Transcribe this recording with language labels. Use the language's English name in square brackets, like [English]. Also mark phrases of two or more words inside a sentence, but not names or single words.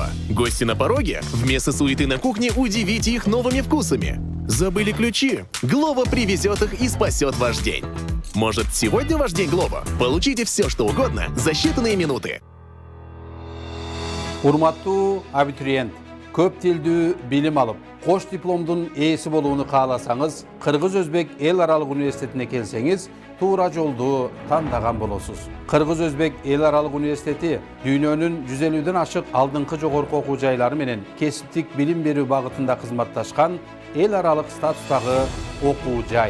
[Russian] Гости на пороге? Вместо суеты на кухне удивите их новыми вкусами. Забыли ключи? Глова привезет их и спасет ваш день. Может, сегодня ваш день Глова? Получите все, что угодно за считанные минуты. [Kyrgyz] Урматтуу абитуриент, көп тилдүү билим алып, кош дипломдун ээси болууну кааласаңыз, Кыргыз-Өзбек эл аралык университетине келсеңиз, туура жолду тандаган болосуз. Кыргыз-Өзбек эл аралык университети дүйнөнүн 150ден ашык алдыңкы жогорку окуу жайлары менен кесиптик билим берүү багытында кызматташкан эл аралык статустагы окуу жай.